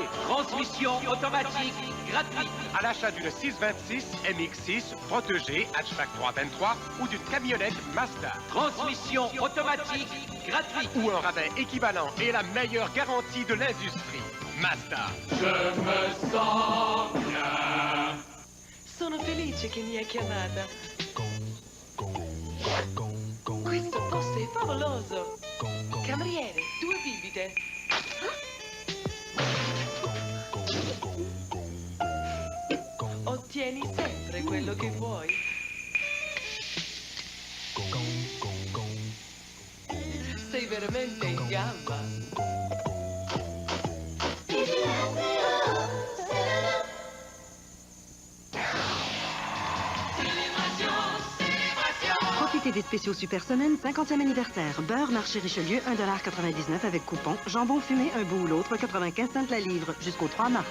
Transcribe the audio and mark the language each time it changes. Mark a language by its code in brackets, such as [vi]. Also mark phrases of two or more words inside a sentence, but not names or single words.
[fr] Transmission automatique gratuite. À l'achat d'une 626 MX6 protégée hatchback 323 ou d'une camionnette Mazda. Transmission automatique gratuite. Ou un rabais équivalent et la meilleure garantie de l'industrie. Mazda. Je me sens bien. [it] Sono felice che mi hai chiamata. Questo posto è favoloso. Cameriere, 2 bibite. Ottieni sempre quello che vuoi. Sei veramente in gamba. [fr] Profitez des spéciaux Super Semaine 50e anniversaire. Beurre marché Richelieu, 1,99 $ avec coupon. Jambon fumé, un bout ou l'autre, 95 cents la livre, jusqu'au 3 mars.